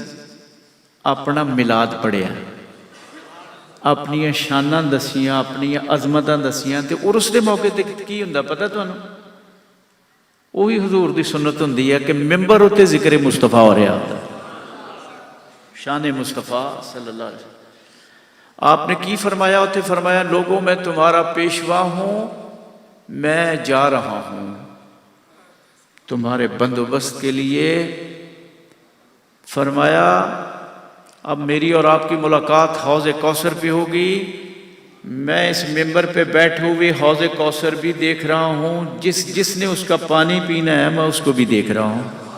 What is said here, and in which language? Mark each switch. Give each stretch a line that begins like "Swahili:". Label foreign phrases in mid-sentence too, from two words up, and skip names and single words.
Punjabi: اپنا میلاد پڑھیا، اپنیاں شاناں دسیاں، اپنیاں عظمتاں دسیاں. تے عرس دے موقعے تے کی ہندا پتا تہانوں؟ اوہی حضور دی سنت ہندی ہے کہ منبر اتے ذکر مصطفیٰ ہو رہا ہوندا، شان مصطفیٰ
Arabic: صلى الله عليه وسلم.
Punjabi: آپنے کی فرمایا اوتھے?
Urdu: فرمایا لوگوں میں تمہارا پیشوا ہوں، میں جا رہا ہوں تمہارے بندوبست کے لیے. فرمایا اب میری اور آپ کی ملاقات حوض کوثر پہ ہوگی، میں اس منبر پہ بیٹھے ہوئے حوض کوثر بھی دیکھ رہا ہوں، جس نے اس کا پانی پینا ہے میں اس کو بھی دیکھ رہا ہوں.